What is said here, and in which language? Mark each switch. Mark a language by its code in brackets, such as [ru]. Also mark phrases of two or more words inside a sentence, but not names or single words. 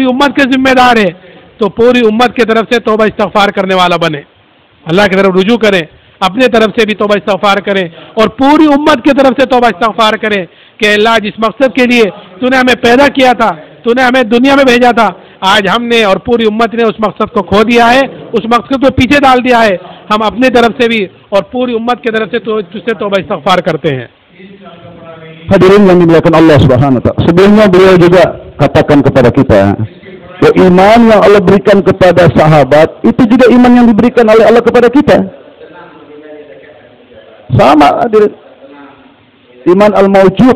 [ur] امت کے ذمہ دار ہے تو پوری امت کی طرف سے توبہ استغفار کرنے والا بنے، اللہ کی طرف رجوع کریں، اپنے طرف سے بھی توبہ استغفار کریں اور پوری امت کی طرف سے توبہ استغفار کریں کہ اللہ جس مقصد کے لیے تو نے ہمیں پیدا کیا تھا، تو نے ہمیں دنیا میں بھیجا تھا، آج ہم نے اور پوری امت نے اس مقصد کو کھو دیا ہے، اس مقصد کو پیچھے ڈال دیا ہے، ہم اپنی طرف سے بھی اور پوری امت کی طرف سے تجھ سے توبہ استغفار کرتے ہیں۔ [id] Hadirin yang dimuliakan Allah [ar] سبحانه وتعالى. [id] Sebelumnya beliau juga katakan kepada kita, bahwa iman yang Allah berikan kepada sahabat itu juga iman yang diberikan oleh Allah kepada kita. Sama hadirin. [ar] إيمان الموجود.